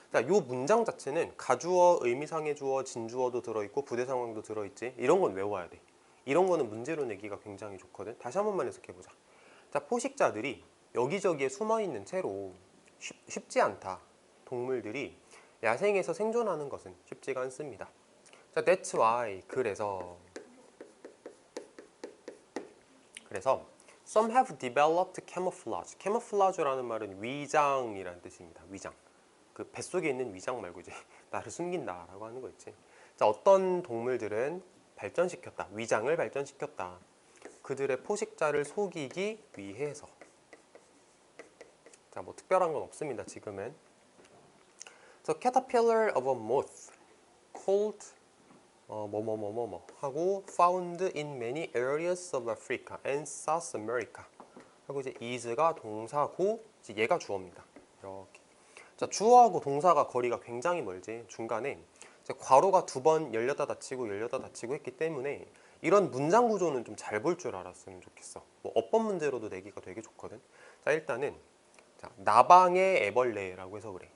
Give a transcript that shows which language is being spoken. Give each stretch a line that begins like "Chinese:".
Korean: 자, 요 문장 자체는 가주어, 의미상의 주어, 진주어도 들어있고 부대 상황도 들어있지. 이런 건 외워야 돼. 이런 거는 문제로 내기가 굉장히 좋거든. 다시 한 번만 해석해보자. 자, 포식자들이 여기저기에 숨어있는 채로 쉽지 않다. 동물들이 야생에서 생존하는 것은 쉽지가 않습니다.
English: 자, that's why.
Korean: 그래서
English: some have developed camouflage.
Korean: camouflage라는 말은 위장이라는 뜻입니다. 위장. 그 뱃속에 있는 위장 말고 이제 나를 숨긴다라고 하는 거 있지. 자, 어떤 동물들은 발전시켰다. 위장을 발전시켰다. 그들의 포식자를 속이기 위해서. 자, 특별한 건 없습니다. 지금은.
English: So caterpillar of a moth called 하고 found in many areas of Africa and South America
Korean: 하고 이제 is가 동사고 이제 얘가 주어입니다. 이렇게. 자, 주어하고 동사가 거리가 굉장히 멀지. 중간에 이제 괄호가 두 번 열렸다 닫히고 열렸다 닫히고 했기 때문에 이런 문장 구조는 좀 잘 볼 줄 알았으면 좋겠어. 어법 문제로도 내기가 되게 좋거든. 자, 일단은 자, 나방의 애벌레라고 해서 그래.